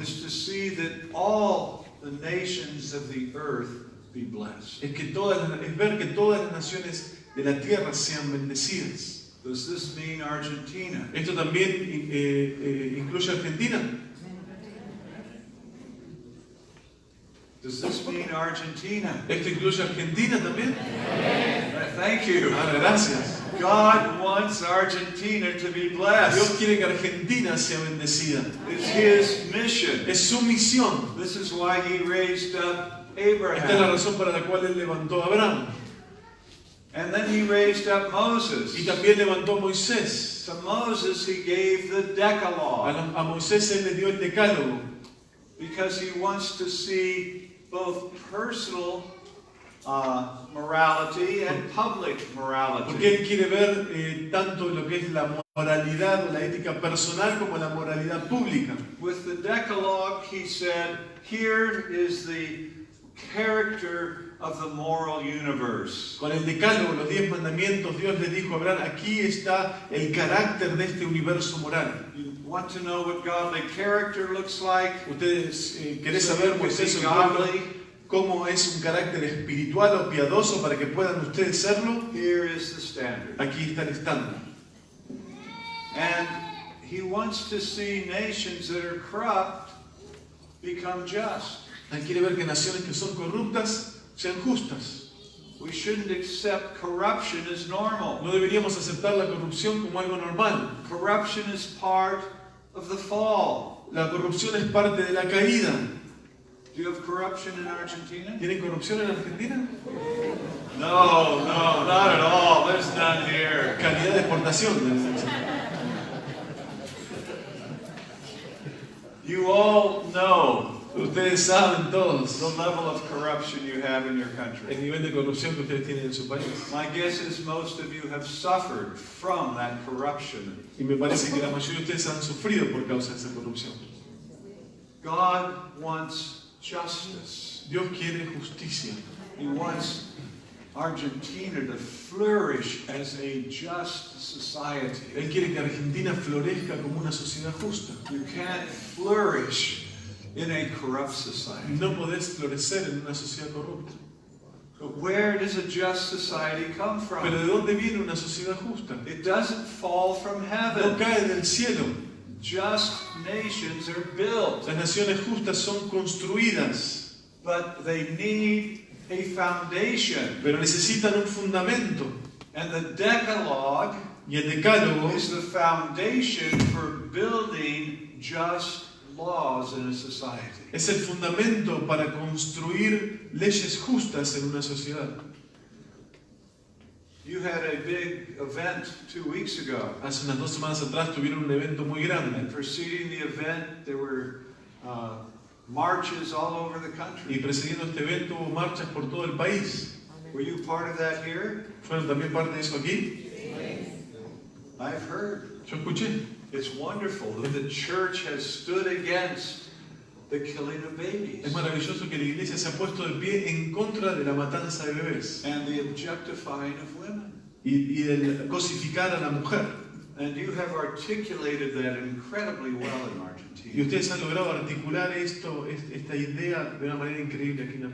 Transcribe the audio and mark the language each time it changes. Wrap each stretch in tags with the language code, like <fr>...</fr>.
<en>is to see that all the nations of the earth be blessed.</en> <es>es ver que todas las naciones de la tierra sean bendecidas.</es> <en>Does this mean Argentina?</en> <es>¿Esto también incluye a Argentina?</es> <en>Does this mean Argentina?</en> <es>¿Esto incluye a Argentina también?</es> <en>Thank you.</en> <es>Ah, gracias.</es> <en>God wants Argentina to be</en> <es>Dios</es> <en>blessed.</en> <es>quiere que Argentina sea bendecida.</es> <en>It's His mission.</en> <es>Es su misión.</es> <en>This is why He raised up</en> <es>Esta es la</es> <en>Abraham.</en> <es>razón para la cual Él levantó a Abraham.</es> <en>And then He raised up Moses.</en> <es>Y también levantó a Moisés.</es> <en>To Moses He gave the Decalogue</en> <es>A Moisés Él le dio el decálogo.</es> <en>because He wants to see both personal morality and public</en> <es>Porque</es> <en>morality.</en> <es>Él quiere ver tanto lo que es la moralidad o la ética personal como la moralidad pública.</es> <en>With the Decalogue, He said, here is the character of the moral universe.</en> <es>Con el decálogo, los 10 mandamientos, Dios le dijo a Abraham, aquí está el carácter de este universo moral.</es> <en>You want to know what godly character looks like?</en> <es>Ustedes querés saber, Moisés,</es> <en>Be</en> <es>o pueblo,</es> <en>godly.</en> <es>cómo es un carácter espiritual o piadoso para que puedan ustedes serlo.</es> <en>Here is the standard.</en> <es>Aquí está el estándar.</es> <en>And He wants to see nations that are corrupt become just.</en> <es>Él quiere ver que naciones que son corruptas sean justas.</es> <en>We shouldn't accept corruption as normal.</en> <es>No deberíamos aceptar la corrupción como algo normal.</es> <en>Corruption is part of the fall.</en> <es>La corrupción es parte de la caída.</es> <en>Do you have corruption in Argentina?</en> <es>¿Tienen corrupción en Argentina?</es> <en>No, not at all. There's none here.</en> <es>Calidad de exportación.</es> <en>You all know</en> <es>Ustedes saben</es> <en>the</en> <es>todos</es> <en>level of corruption you have in your country.</en> <es>el nivel de corrupción que ustedes tienen en su país.</es> <en>My guess is most of you have suffered from that corruption.</en> <es>Y me parece que la mayoría de ustedes han sufrido por causa de esa corrupción.</es> <en>God wants justice.</en> <es>Dios quiere justicia.</es> <en>He wants Argentina to flourish as a just society.</en> <es>Él quiere que Argentina florezca como una sociedad justa.</es> <en>You can't flourish in a corrupt society.</en> <es>No podés florecer en una sociedad corrupta.</es> <en>But where does a just society come</en> <es>Pero</es> <en>from?</en> <es>¿de dónde viene una sociedad justa?</es> <en>It doesn't fall from</en> <es>No</es> <en>heaven.</en> <es>cae del cielo.</es> <en>Just nations are built,</en> <es>Las naciones justas son construidas,</es> <en>but they need a foundation.</en> <es>pero necesitan un fundamento.</es> <en>And the Decalogue</en> <es>Y el decálogo</es> <en>is the foundation for building just laws in a society.</en> <es>es el fundamento para construir leyes justas en una sociedad.</es> <en>You had a big event 2 weeks ago.</en> <es>Hace unas 2 semanas atrás tuvieron un evento muy grande.</es> <en>And preceding the event, there were marches all over the</en> <es>Y</es> <en>country.</en> <es>precediendo este evento hubo marchas por todo el país.</es> <en>Were you part of that here?</en> <es>¿Fueron también parte de eso aquí?</es> <en>I've heard.</en> <es>Yo escuché.</es> <en>It's wonderful that the church has stood against the killing of babies</en> <es>Es maravilloso que la iglesia se ha puesto de pie en contra de la matanza de bebés</es> <en>and the objectifying of women.</en> <es>y del cosificar a la mujer.</es> <en>And you have articulated that incredibly well in</en> <es>Y</es> <en>Argentina.</en> <es>ustedes han logrado articular esta idea de una manera increíble aquí en</es>